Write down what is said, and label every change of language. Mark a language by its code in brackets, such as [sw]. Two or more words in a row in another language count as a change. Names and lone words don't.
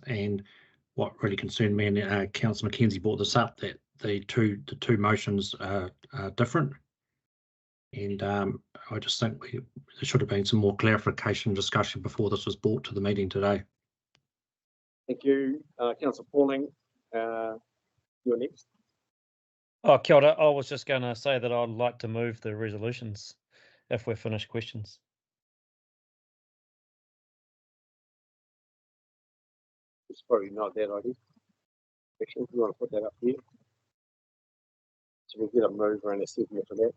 [en] And what really concerned me, and Councillor Mackenzie brought this up, that the two motions are different. And I just think there should have been some more clarification discussion before this was brought to the meeting today. Thank you, Councillor Pauling. You're next. [mi] Oh, kia ora. [en] I was just going to say that I'd like to move the resolutions if we're finished questions. It's probably not that idea. Actually, if you want to put that up here. So we'll get a mover and a seconder for that.